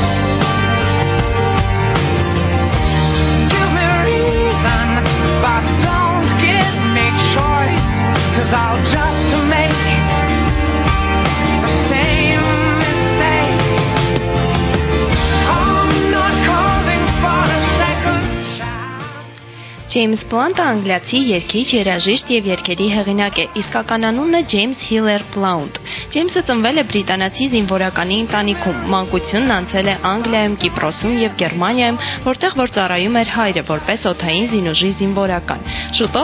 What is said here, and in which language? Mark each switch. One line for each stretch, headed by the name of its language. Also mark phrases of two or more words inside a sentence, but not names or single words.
English: Give me reason, but don't give me choice, 'cause I'll just make the same mistake. I'm not calling for a second chance.
Armenian: Ջեյմս Բլանտը անգլիացի երգիչ, երաժիշտ եւ երգերի հեղինակ է, իսկական անունը Ջեյմս Հիլեր Բլաունտ։ Ջեյմսը ծնվել է բրիտանացի զինվորականի ընտանիքում, մանկությունն անցել է Անգլիայում, Կիպրոսում եւ Գերմանիայում, որտեղ որ ծառայում էր հայրը որպես օդային զինուժի զինվորական։ Շուտով